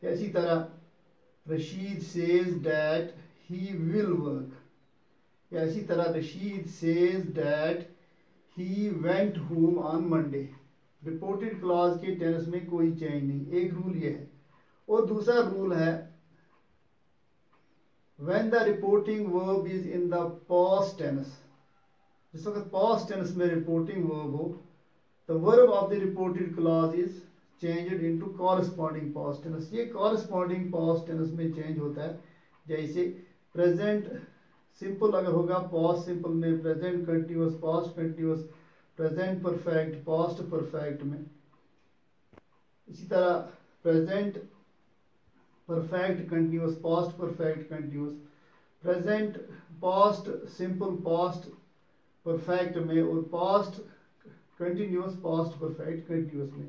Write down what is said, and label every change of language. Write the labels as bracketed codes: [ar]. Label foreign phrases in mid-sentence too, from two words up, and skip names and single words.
[hi] इसी तरह [en] रशीद says that he will work, [hi] या इसी तरह [en] रशीद says that he went home on Monday. reported clause [hi] के टेंस में कोई चेंज नहीं, एक रूल ये है। और दूसरा रूल है [en] when the reporting verb is in the past tense, [hi] जिस वक्त [en] past tense में reporting verb हो, the verb of the reported clause is changed into corresponding past tense। ये corresponding past tense में change [hi] होता है। जैसे [en] present simple [hi] अगर होगा [en] past simple में, present continuous, past continuous, present perfect, past perfect में। [hi] इसी तरह [en] present perfect continuous, past perfect continuous, present past simple past perfect [hi] में, और [en] past continuous past perfect continuous में।